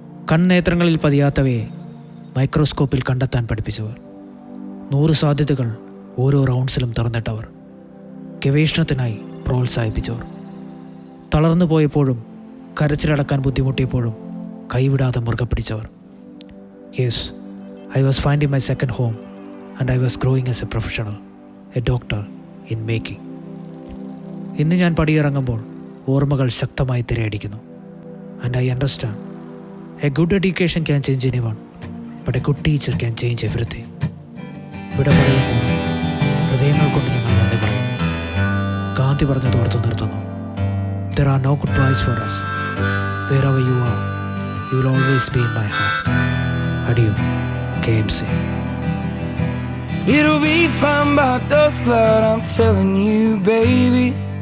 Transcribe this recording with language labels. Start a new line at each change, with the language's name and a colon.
Malayalam: കണ്ണേത്രങ്ങളിൽ പതിയാത്തവയെ മൈക്രോസ്കോപ്പിൽ കണ്ടെത്താൻ പഠിപ്പിച്ചവർ, 100 സാധ്യതകൾ ഓരോ റൗണ്ട്സിലും തുറന്നിട്ടവർ, ഗവേഷണത്തിനായി പ്രോത്സാഹിപ്പിച്ചവർ, തളർന്നു പോയപ്പോഴും കരച്ചിലടക്കാൻ ബുദ്ധിമുട്ടിയപ്പോഴും കൈവിടാതെ മുറുകെ പിടിച്ചവർ.
English: Yes, I was finding my second home and I was growing as a professional, a doctor in making.
Malayalam: ഇന്ന് ഞാൻ പടിയിറങ്ങുമ്പോൾ ഓർമ്മകൾ ശക്തമായി തിരയടിക്കുന്നു.
English: And I understand, a good education can change anyone, but a good teacher can change everything.
Malayalam: ഇവിടെ പറയുമ്പോൾ ഹൃദയങ്ങൾ കൊണ്ട് ഞങ്ങൾ നന്ദി പറയുന്നു. ഗാന്ധി പറഞ്ഞത് ഓർത്തു നിർത്തുന്നു.
English: There are no goodbyes for us. Wherever you are, you will always be in my heart. Adieu, KMC. It'll be fine by dusk cloud, I'm telling you, baby.